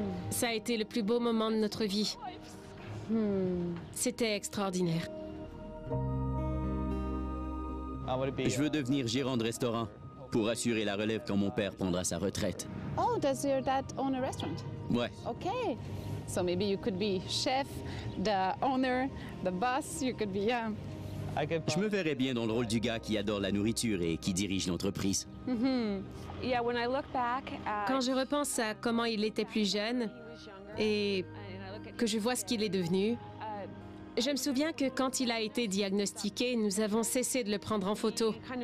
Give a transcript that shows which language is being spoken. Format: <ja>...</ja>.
<fr>Ça a été le plus beau moment de notre vie. C'était extraordinaire. Je veux devenir gérant de restaurant pour assurer la relève quand mon père prendra sa retraite.</fr> <en>Oh, does your dad own a restaurant?</en> <fr>Ouais.</fr> <en>Okay. So maybe you could be chef, the owner, the boss, you could be, yeah.</en> <fr>Je me verrais bien dans le rôle du gars qui adore la nourriture et qui dirige l'entreprise. Quand je repense à comment il était plus jeune et que je vois ce qu'il est devenu, je me souviens que quand il a été diagnostiqué, nous avons cessé de le prendre en photo.</fr>